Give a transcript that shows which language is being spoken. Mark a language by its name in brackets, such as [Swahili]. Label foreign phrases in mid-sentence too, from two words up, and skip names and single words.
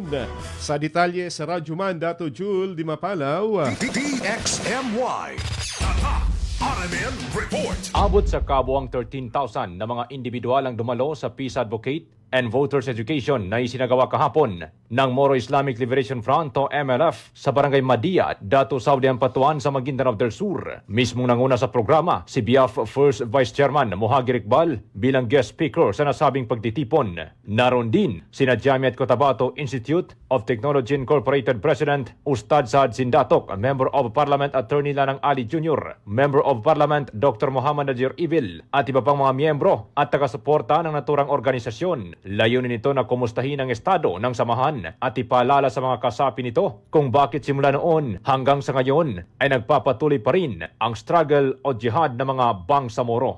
[Filipino] Sa detalye sa Radyoman.Jul di Mapalaw. DXMY Tatak RMN Report. [Cebuano] Abot sa kabuang [Filipino] 13,000 na mga individual ang dumalo sa Peace Advocate and Voters Education na isinagawa kahapon ng Moro Islamic Liberation Front o MLF sa Barangay Madia, Dato Saudi Ampatuan sa Maguindanao del Sur. Mismong nanguna sa programa si BIAF First Vice Chairman Mohagir Iqbal bilang guest speaker sa nasabing pagtitipon. Naroon din sina Jamiat Cotabato Institute of Technology Incorporated President Ustad Saad Sindatok, Member of Parliament Attorney Lanang Ali Jr., Member of Parliament Dr. Muhammad Najir Ibil at iba pang mga miyembro at taga-suporta ng naturang organisasyon. Layunin nito na kumustahin ang estado ng samahan at ipaalala sa mga kasapi nito kung bakit simula noon hanggang sa ngayon ay nagpapatuloy pa rin ang struggle o jihad ng mga Bangsamoro.